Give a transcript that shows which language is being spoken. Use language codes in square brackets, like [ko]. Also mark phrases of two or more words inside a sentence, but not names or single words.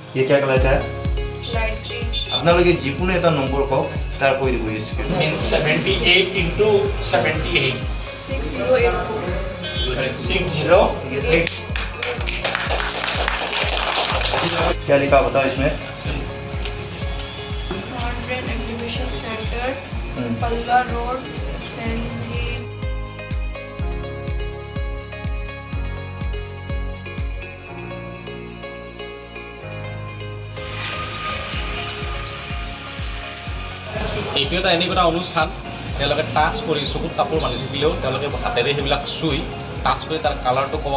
[hi] ये क्या कलर का है? [en] light green. [as] আপোনালোকে যিকোনো এটা নম্বৰ কওক তাৰ কৈ দিব স্কুল [en] Means 78 into 78. 6084। 608. [hi] क्या लिखा बताओ इसमें मॉडर्न एग्जीबिशन सेंटर, पल्ला रोड, सेंधी। [as] এইটো এটা এনেকুৱা এটা অনুষ্ঠান তেওঁলোকে টাচ কৰি চকুত কাপোৰ মাৰি থাকিলেও তেওঁলোকে হাতেৰে সেইবিলাক চুই টাচ কৰি তাৰ কালাৰটো ক'ব